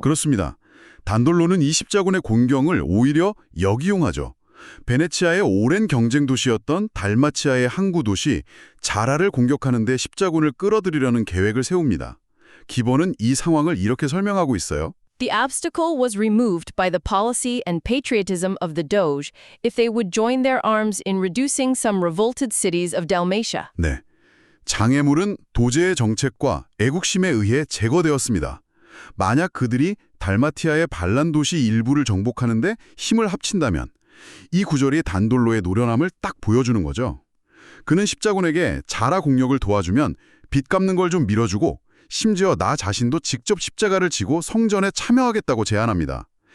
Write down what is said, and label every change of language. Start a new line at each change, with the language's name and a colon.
Korean: 그렇습니다. 단돌로는 이 십자군의 공경을 오히려 역이용하죠. 베네치아의 오랜 경쟁 도시였던 달마치아의 항구 도시 자라를 공격하는 데 십자군을 끌어들이려는 계획을 세웁니다. 기본은 이 상황을 이렇게 설명하고 있어요.
English: The obstacle was removed by the policy and patriotism of the Doge if they would join their arms in reducing some revolted cities of Dalmatia.
Korean: 네, 장애물은 도제의 정책과 애국심에 의해 제거되었습니다. 만약 그들이 달마티아의 반란 도시 일부를 정복하는데 힘을 합친다면 이 구절이 단돌로의 노련함을 딱 보여주는 거죠. 그는 십자군에게 자라 공격을 도와주면 빚 갚는 걸 좀 밀어주고 심지어 나 자신도 직접 십자가를 지고 성전에 참여하겠다고 제안합니다.